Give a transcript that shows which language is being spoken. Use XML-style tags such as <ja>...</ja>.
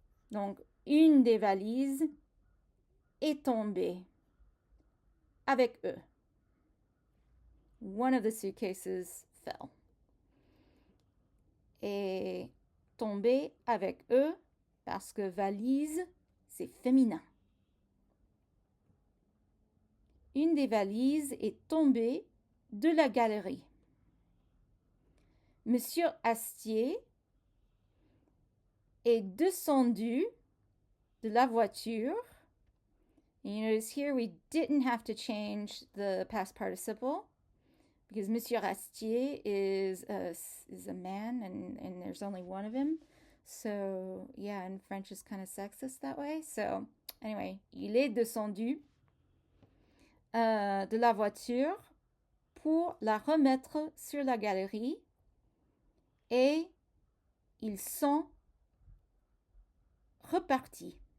<fr>Donc, une des valises est tombée avec eux.</fr> <en>One of the suitcases fell.</en> <fr>Et tombée avec eux parce que valise, c'est féminin. Une des valises est tombée de la galerie. Monsieur Astier est descendu de la voiture.</fr> <en>And you notice here we didn't have to change the past participle because Monsieur Astier is a man and there's only one of him. So, yeah, and French is kind of sexist that way. So, anyway,</en> <fr>il est descendu de la voiture pour la remettre sur la galerie et ils sont repartis.</fr>